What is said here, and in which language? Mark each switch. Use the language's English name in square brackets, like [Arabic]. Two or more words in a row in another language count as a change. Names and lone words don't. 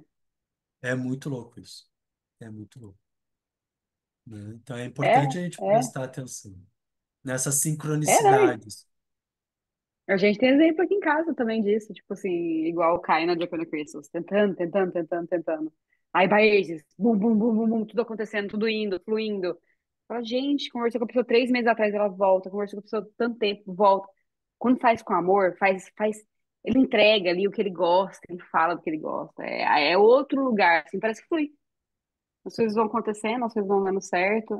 [Portuguese] É muito louco isso. É muito louco, né? Então é É, importante a gente é, prestar atenção nessas não. sincronicidades. A gente tem exemplo aqui em casa também disso, tipo assim, igual o Kai na Japan Crystals, tentando, tentando, tentando, tentando. Aí Baezes, bum, bum, bum, bum, bum, tudo acontecendo, tudo indo, fluindo. Fala, gente, conversou com a pessoa 3 meses atrás, ela volta, conversou com a pessoa tanto tempo, volta. Quando faz com amor, ele entrega ali o que ele gosta, ele fala do que ele gosta. É outro lugar, assim, parece que flui. As coisas vão acontecendo, as coisas vão dando certo.